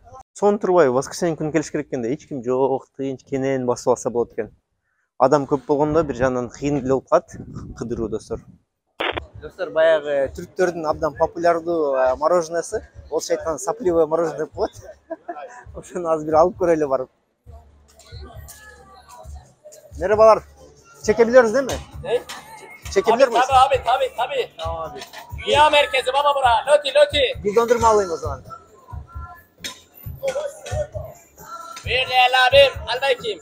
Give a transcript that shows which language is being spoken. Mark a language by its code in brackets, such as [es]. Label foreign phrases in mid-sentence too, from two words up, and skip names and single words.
[ky] Сонун турбайбы, воскресенье күнү келиш керек экен да, эч ким жок, тынч, кенен басып алса болот экен. Адам көп болгондо бир жагынан кыйын эле болуп калат кыдыруу, достор. Достор, баягы түрктөрдүн абдан популярдуу мороженесі, болчу айтканда [ru] сопливое мороженое [ky] деп коет. Ошону азыр бир алып көрөлү барып. [tr] Merhabalar. Çekebiliyoruz değil mi? Ne? Çekebilir miyiz? Tabii. Tamam abi. Dünya merkezi baba bura. Loti. Bir dondurma alayım o zaman. Bir değerli abim. Al bakayım.